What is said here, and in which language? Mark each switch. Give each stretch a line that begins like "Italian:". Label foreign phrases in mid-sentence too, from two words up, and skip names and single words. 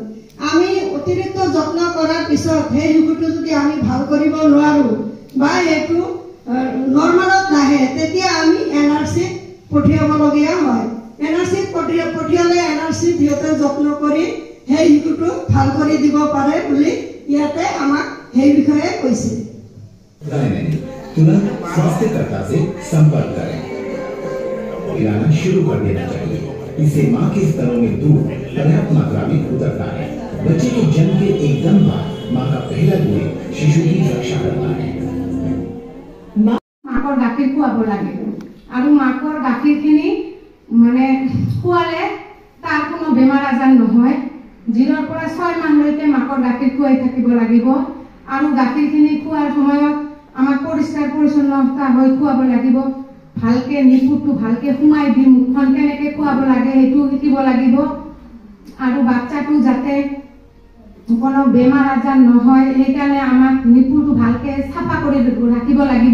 Assamese: আমি অতিৰিক্ত যত্ন কৰাৰ পিছত সেই শিশুটো যদি আমি ভাল কৰিব নোৱাৰো বা এইটো নৰ্মেলত নাহে, তেতিয়া আমি এনআৰচিত পঠিয়াবলগীয়া হয়। এনআৰচিত পঠিয়ালে এনআৰচিত সিহঁতে যত্ন কৰি সেই শিশুটো ভাল কৰি দিব পাৰে বুলি ইয়াতে আমাক সেই বিষয়ে কৈছে।
Hindi: तुरंत स्वास्थ्यकर्ता से संपर्क करें। पिलाना शुरू कर देना चाहिए। इससे मां के स्तरों में दूध पर्याप्त मात्रा में उतरता है। बच्चे के जन्म के एकदम बाद मां का पहला दूध शिशु की रक्षा करता है।
Assamese: মাকৰ গাখীৰ খুৱাব লাগে আৰু মাকৰ গাখীৰখিনি মানে খুৱালে তাৰ কোনো বেমাৰ আজাৰ নহয়। 0 পৰা 6 মাহলৈকে মাকৰ গাখীৰ খুৱাই থাকিব লাগিব আৰু গাখীৰখিনি খোৱাৰ সময়ত আমাক পৰিষ্কাৰ পৰিচ্ছন্নতা হৈ খুৱাব লাগিব। ভালকে নিপুটটো ভালকে সোমাই দি মুখখন কেনেকে খুৱাব লাগে সেইটো শিকিব লাগিব আৰু বাচ্চাটো যাতে কোনো বেমাৰ আজাৰ নহয় সেইকাৰণে আমাক নিপুটটো ভালকে চাফা কৰি ৰাখিব লাগিব।